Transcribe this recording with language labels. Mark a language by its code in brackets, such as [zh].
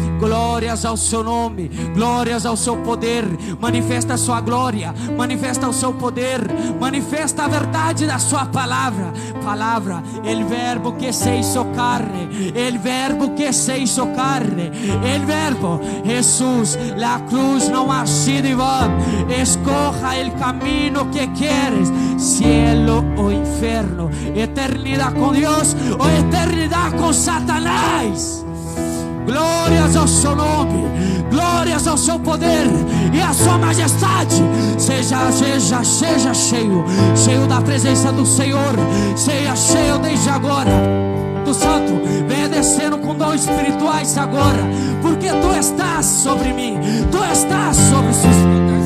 [pt] Glórias ao seu nome, glórias ao seu poder. Manifesta a sua glória, manifesta o seu poder, manifesta a verdade da sua palavra. [es] El verbo que se hizo carne, el verbo que se hizo carne, el verbo. Jesús, la cruz no ha sido en vano. Escoja el camino que quieres, cielo o infierno, eternidad con Dios o eternidad con Satanás. [pt] Glórias ao seu nome, glórias ao seu poder e à sua majestade. Seja cheio da presença do Senhor. Seja cheio desde agora do Santo. Venha descendo com dons espirituais agora, porque tu estás sobre mim, tu estás sobre os seus filhos.